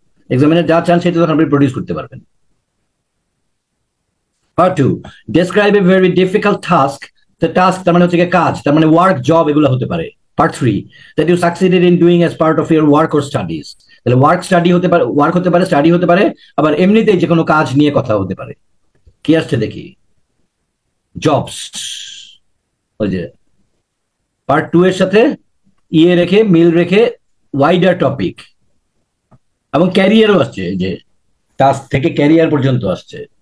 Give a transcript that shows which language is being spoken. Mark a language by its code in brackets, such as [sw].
[bn] Examiner যা চান সেটা তখন আপনি প্রডিউস করতে পারবেন। [en] Part 2, describe a very difficult task. [bn] The task তার মানে হচ্ছে কাজ, তার মানে ওয়ার্ক, জব, এগুলো হতে পারে। [en] Part 3, that you succeeded in doing as part of your work or studies. [bn] তাহলে ওয়ার্ক হতে পারে, স্টাডি হতে পারে, আবার এমনিতেই যে কোনো কাজ নিয়ে কথা হতে পারে। কি আসছে দেখি, জবস, ওই যে পার্ট 2 এর সাথে রেখে মিল রেখে ওয়াইডার টপিক, এবং ক্যারিয়ারও আসছে, যে টাস্ক থেকে ক্যারিয়ার পর্যন্ত আসছে।